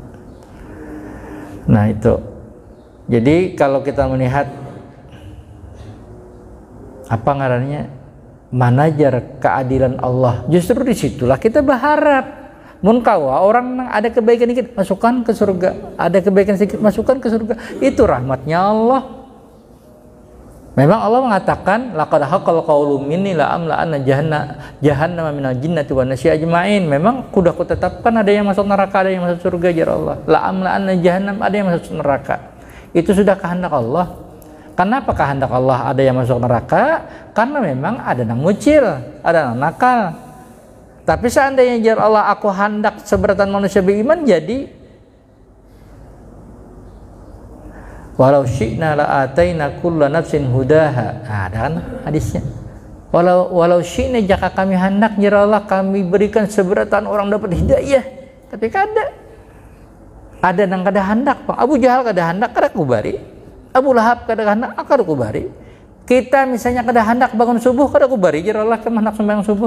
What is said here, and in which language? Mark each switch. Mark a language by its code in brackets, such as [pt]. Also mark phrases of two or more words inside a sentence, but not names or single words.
[bjn] Nah itu jadi kalau kita melihat apa ngarannya manajer keadilan Allah, justru disitulah kita berharap. Mun kawa orang ada kebaikan dikit masukkan ke surga, ada kebaikan sedikit masukkan ke surga, itu rahmatnya Allah. [id] Memang Allah mengatakan [ar] لقد حق القول مني لأملأن جهنم من الجنة والناس أجمعين. [bjn] Memang kudah kutetapkan ada yang masuk neraka, ada yang masuk surga jar Allah. [ar] لأملأن جهنم, [id] ada yang masuk neraka. Itu sudah kehendak Allah. Kenapa kehendak Allah ada yang masuk neraka? Karena memang ada yang ngucil, ada yang nakal. [bjn] Tapi seandainya jar Allah aku hendak seberatan manusia beriman, jadi [ar] ولو شئنا لآتينا كل نفس هداها. [bjn] Ada kan hadisnya. [ar] ولو شئنا [bjn] jika kami hendak jar Allah kami berikan seberatan orang dapat hidayah. Tapi kada. Ada nang kada hendak, Bang. Abu Jahal kada hendak kada kubari. Abu Lahab kada hendak kada kubari. Kita misalnya kada hendak bangun subuh kada kubari jar Allah kami hendak sembahyang subuh.